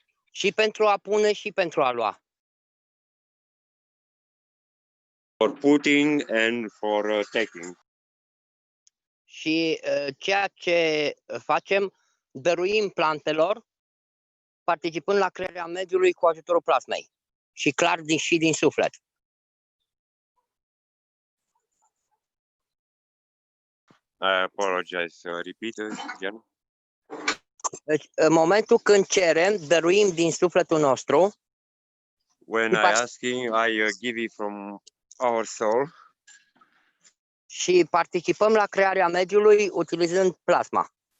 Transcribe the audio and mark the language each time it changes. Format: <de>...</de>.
<ro>Și pentru a pune și pentru a lua.</ro> <en>For putting and for taking.</en> <ro>Și ceea ce facem, dăruim plantelor, participând la crearea mediului cu ajutorul plasmei. Și clar și din suflet.</ro> <en>I apologize. Repeat again.</en> <ro>Deci, în momentul când cerem, dăruim din sufletul nostru.</ro> <en>When I asking, I give it from our soul.</en> <ro>Și participăm la crearea mediului utilizând plasma.</ro>